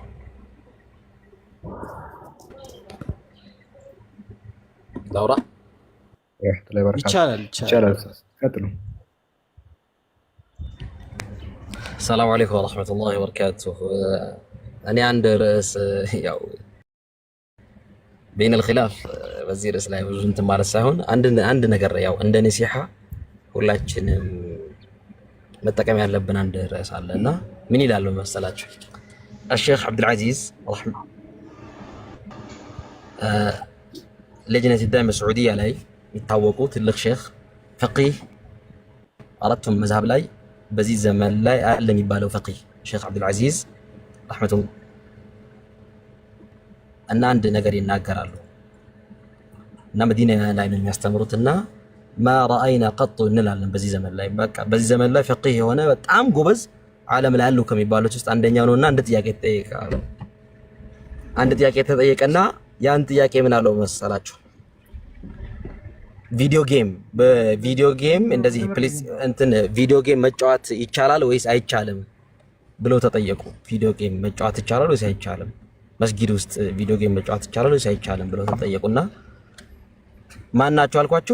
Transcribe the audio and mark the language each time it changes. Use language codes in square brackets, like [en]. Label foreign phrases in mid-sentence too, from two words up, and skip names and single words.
[am] ላውራ ይቻላል። ቀጥሉ። [ar] سلام عليكم ورحمة الله وبركاته። [am] እኔ አንድ ርዕስ ያው [ar] بين الخلاف [am] በዚህ ርዕስ ላይ ብዙ እንትን ማለት ሳይሆን አንድ ነገር ያው እንደ ነሲሃ ሁላችንም መጠቀም ያለብን አንድ ርዕስ አለና ምን ይላል መሰላችሁ? [ar] الشيخ عبد العزيز لجنة الدائمة السعودية [am] ላይ የሚታወቁ ትልቅ ሼክ ፈቂህ አራቱም መዝሀብ ላይ በዚህ ዘመን ላይ አለ የሚባለው ፈቂህ ሼክ አብዱል አዚዝ ረህመቱ እና አንድ ነገር ይናገራሉ እና መዲና ላይ ነው የሚያስተምሩትና [ar] ما رأينا قط [am] እንላለን በዚህ ዘመን ላይ በቃ በዚህ ዘመን ላይ ፈቂህ የሆነ በጣም ጎበዝ ዓለም ላይ ያሉ ከሚባሉት ውስጥ አንደኛው ነውና አንድ ጥያቄ ተጠየቀ። አንድ ጥያቄ ተጠየቀና ያን ጥያቄ ምን አለው መሰላችሁ? በቪዲዮ ጌም እንደዚህ ፕሊዝ እንትን [en] video game [am] መጫወት ይቻላል ወይስ አይቻልም ብለው ተጠየቁ። [en] video game [am] መጫወት ይቻላል ወይስ አይቻልም፣ መስጊድ ውስጥ [en] video game [am] መጫወት ይቻላል ወይስ አይቻልም ብለው ተጠየቁና ማን ናቸው አልኳችሁ?